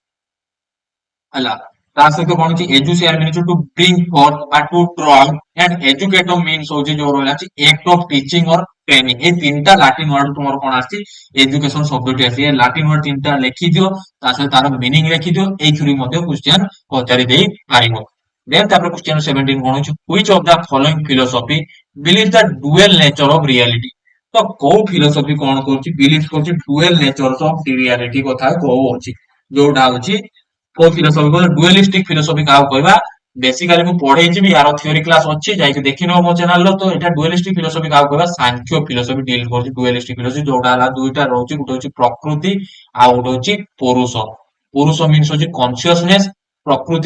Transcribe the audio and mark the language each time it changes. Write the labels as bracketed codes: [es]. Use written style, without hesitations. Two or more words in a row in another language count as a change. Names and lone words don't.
[or] ହେଲା ତା ସହିତ କଣ ଅଛି [en] educere means to bring forth [or] ବା [en] to draw and educator means [or] ହଉଛି ଯୋଉ ରହିଲା ଅଛି [en] act of teaching or training [or] ଏଇ ତିନିଟା [en] Latin word [or] ତୁମର କଣ ଆସିଛି ଏଜୁକେସନ ଶବ୍ଦଟି ଆସିଛି ଏ [en] Latin word [or] ତିନିଟା ଲେଖିଦିଅ ତା ସହିତ ତାର ମିନିଂ ଲେଖିଦିଅ ଏଇଥିରୁ ମଧ୍ୟ କ୍ୱେଶ୍ଚିନ୍ ପଚାରି ଦେଇ ପାରିବ ଦେନ୍ ତାପରେ କ୍ୱେଶ୍ଚିନ୍ 17 କଣ ହଉଛି [en] which of the following philosophy believes the dual nature of reality [or] ତ କୋଉ ଫିଲୋସଫି କଣ କରୁଛି ବିଲିଭ କରୁଛି [en] dual nature of reality [or] କଥା କହୁଅଛି ଯୋଉଟା ହଉଛି କୋଉ ଫିଲୋସଫି କହିଲେ [en] dualistic philosophy [or] କାହାକୁ କହିବା ବେସିକାଲି ମୁଁ ପଢେଇଛି ବି ୟାର [en] theory class [or] ଅଛି ଯାଇକି ଦେଖିନବ ମୋ ଚ୍ୟାନେଲର ତ ଏଇଟା [en] dualistic philosophy [or] କାହାକୁ କହିବା ସାଂଖ୍ୟ ଫିଲୋସଫି ଡିଲ୍ କରୁଛି [en] dualistic philosophy [or] ଯୋଉଟା ହେଲା ଦୁଇଟା ରହୁଛି ଗୋଟେ ହଉଛି ପ୍ରକୃତି ଆଉ ଗୋଟେ ହଉଛି ପୁରୁଷ ପୁରୁଷ ମିନ୍ସ ହଉଛି କନସିୟସନେସ ପ୍ରକୃତି